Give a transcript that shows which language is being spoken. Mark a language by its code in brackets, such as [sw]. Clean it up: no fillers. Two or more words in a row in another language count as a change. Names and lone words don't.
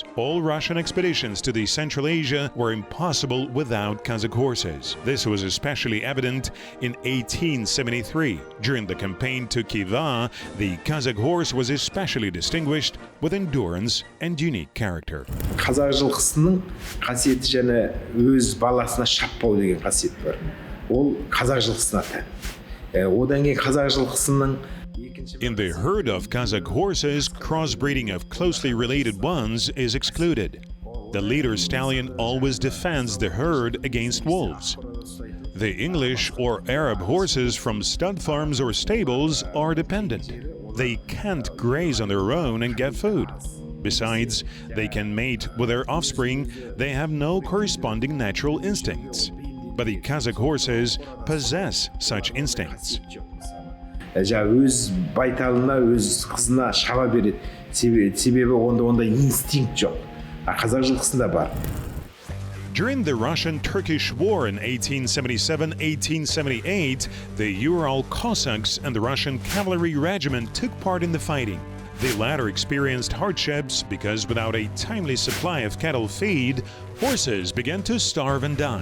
[en] All Russian expeditions to the Central Asia were impossible without Kazakh horses. This was especially evident in 1873. During the campaign to Khiva, the Kazakh horse was especially distinguished with endurance and unique character. [kk] Қазақ жылқысының қасиеті және өз баласына шаппау деген қасиет бар. Ол қазақ жылқысына тән. Одан кейін қазақ жылқысының [en] In the herd of Kazakh horses, crossbreeding of closely related ones is excluded. The leader stallion always defends the herd against wolves. The English or Arab horses from stud farms or stables are dependent. They can't graze on their own and get food. Besides, they can mate with their offspring. They have no corresponding natural instincts. But the Kazakh horses possess such instincts. [kk] Өз байталына, өз қызына шаба береді. Себебі онда инстинкт жоқ. Қазақ жылқысында бар. [en] During the Russian-Turkish War in 1877-1878, the Ural Cossacks and the Russian Cavalry Regiment took part in the fighting. The latter experienced hardships because without a timely supply of cattle feed, horses began to starve and die.